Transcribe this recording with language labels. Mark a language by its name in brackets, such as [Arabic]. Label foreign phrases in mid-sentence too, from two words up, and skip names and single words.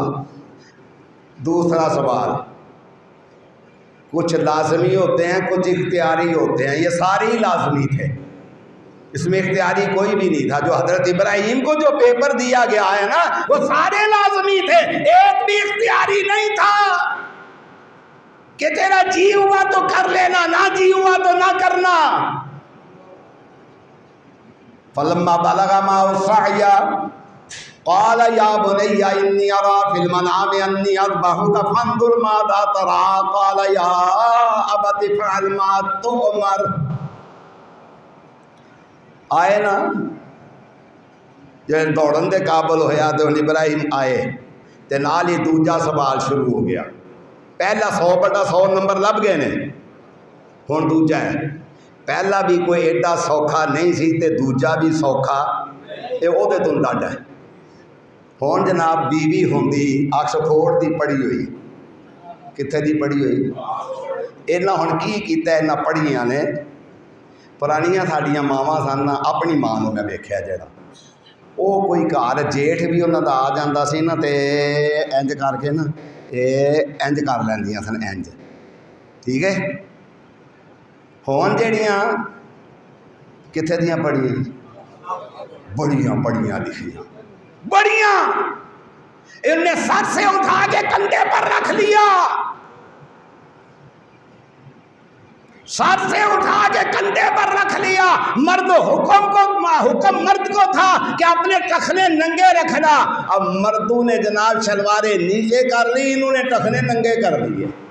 [Urdu] دوسرا سوال، کچھ لازمی ہوتے ہیں کچھ اختیاری ہوتے ہیں، یہ سارے ہی لازمی تھے، اس میں اختیاری کوئی بھی نہیں تھا۔ جو حضرت ابراہیم کو جو پیپر دیا گیا ہے نا وہ سارے لازمی تھے، ایک بھی اختیاری نہیں تھا کہ تیرا جی ہوا تو کر لینا، نہ جی ہوا تو نہ کرنا۔ [Arabic] فلما بلغ معه السعي قال يا بني إني أرى في المنام أني أذبحك فانظر ماذا ترى قال يا أبت افعل ما تؤمر۔ [Punjabi] آئے نا جو دوڑن دے قابل ہویا تو ابراہیم آئے تے نال ہی دوجا سوال شروع ہو گیا۔ پہلا 100/100 نمبر لب گئے نے، ہن دوجا ہے۔ پہلا بھی کوئی ایڈا سوکھا نہیں سی تے دوجا بھی سوکھا، یہ وہ دے تن ڈاڈا ہے۔ ہن جناب بیوی ہوندی آکسفورڈ دی پڑھی ہوئی، کتھے دی پڑھی ہوئی؟ اینا ہن کی کیتا ہے، اینا پڑھیاں نے پرانیاں ساڈیاں ماواں سن، اپنی ماں نوں میں ویکھیا جڑا وہ کوئی گھر جیٹھ بھی انہاں دا آ جاندا سی نا تے انج کر کے نا انج کر لیندیاں سن، انج، ٹھیک ہے۔ ہون جڑیاں کتھے دیاں پڑھیاں؟ بڑیاں پڑھیاں لکھیاں، بڑیاں، [Urdu] انہوں نے سر سے اٹھا کے کندھے پر رکھ لیا، سر سے اٹھا کے کندھے پر رکھ لیا۔ مرد حکم مرد کو تھا کہ اپنے ٹخنے ننگے رکھنا، اب مردوں نے جناب شلواریں نیچے کر لی، انہوں نے ٹخنے ننگے کر لیے۔